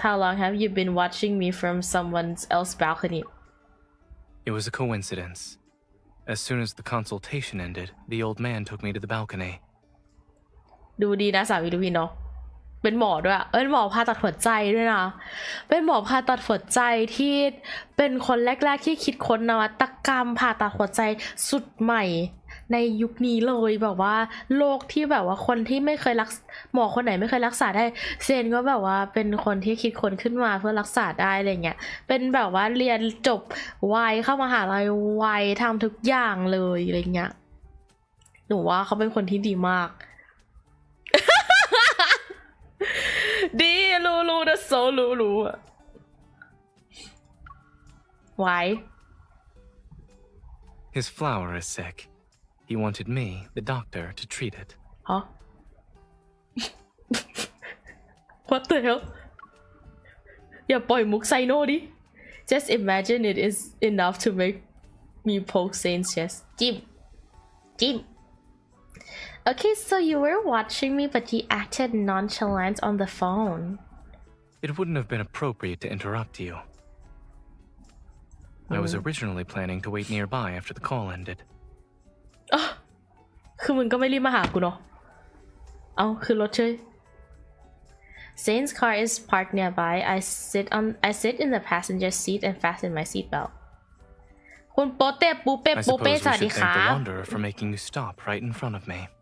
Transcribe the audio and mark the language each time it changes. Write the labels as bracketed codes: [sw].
[en] How long have you been watching me from someone else's balcony? It was a coincidence. As soon as the consultation ended, the old man took me to the balcony. [th] ดูดีนะสามีดูพี่เนาะเป็นหมอด้วยเป็นหมอผ่าตัดหัวใจด้วยนะเป็นหมอผ่าตัดหัวใจที่เป็นคนแรกๆที่คิดค้นนวัตกรรมผ่าตัดหัวใจสุดใหม่ ในยุคนี้เลยแบบว่าโรคที่แบบว่าคนที่ไม่เคยหมอคนไหนไม่เคยรักษาได้เซนก็แบบว่าเป็นคนที่คิดค้นขึ้นมาเพื่อรักษาได้อะไรเงี้ยเป็นแบบว่าเรียนจบไวเข้ามหาลัยไวทำทุกอย่างเลยอะไรเงี้ยหนูว่าเขาเป็นคนที่ดีมากดีรู้นะโซรู้อะ [en] Why? His flower is sick. He wanted me, the doctor, to treat it. Huh? What the hell? [th] อย่าปล่อยมุกไซโน่ดิ [en] Just imagine it is enough to make me poke Saint's chest. Jim. Okay, so you were watching me, but you acted nonchalant on the phone. It wouldn't have been appropriate to interrupt you. I was originally planning to wait nearby after the call ended. [th] คือมึงก็ไม่รีบมาหากูเนาะเอาคือรถเฉย [en] Saint's car is parked nearby. I sit in the passenger seat and fasten my seatbelt. [th] คุณโปเต้ปูเป้ปูเป้ [en] I suppose [th] สวัส [en] we [th] ดี [en] should [th] ค่ะ [en] thank the wanderer for making you stop right in front of me.